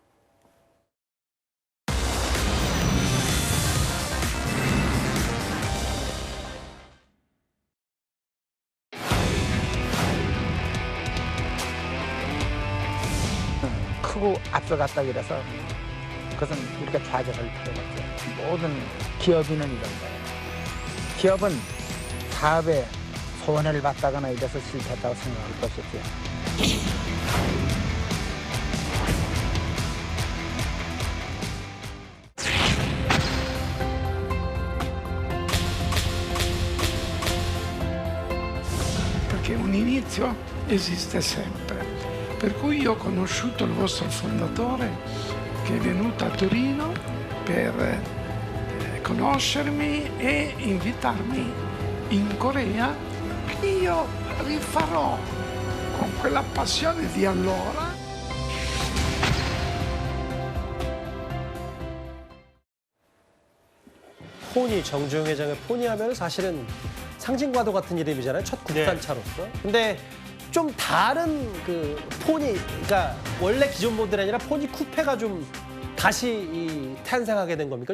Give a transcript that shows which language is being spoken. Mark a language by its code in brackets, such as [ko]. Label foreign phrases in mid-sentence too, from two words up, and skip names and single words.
[ko] 크고 앞서갔다 그래서 그것은 우리가 좌절할 필요가 없죠. 모든 기업인은 이런 거예요. 기업은 사업에 손해를 봤다거나 이래서 실패했다고 생각할 것이죠. [it] Perché un inizio esiste sempre. Per cui io ho conosciuto il vostro fondatore che è venuto a Torino per conoscermi e invitarmi in Corea, che io rifarò con quella passione di allora. [ko] 포니, 정주영 회장의 포니하면 사실은 상징과도 같은 이름이잖아요. 첫 국산차로서. 근데 좀 다른 그 포니, 그러니까 원래 기존 모델이 아니라 포니 쿠페가 좀 다시 탄생하게 된 겁니까?